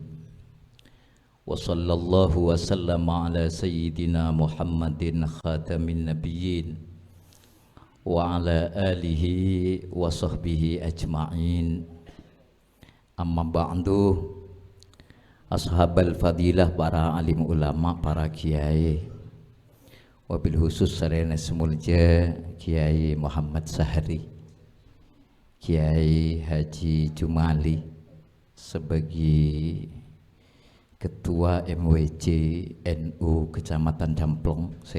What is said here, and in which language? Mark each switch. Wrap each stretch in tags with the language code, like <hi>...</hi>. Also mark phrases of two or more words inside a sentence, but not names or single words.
<ar>وصلى الله وسلم على سيدنا محمد خاتم النبيين وعلى آله وصحبه أجمعين. أما بعد. أصحاب الفضيلة,</ar> <id>para alim ulama, para kiai,</id> <ar>وبالخصوص</ar> <id>sarana semulja Kiai Muhammad Sahri, Kiai Haji Jumali sebagai Ketua MWC NU Kecamatan Jamplong, saya</id>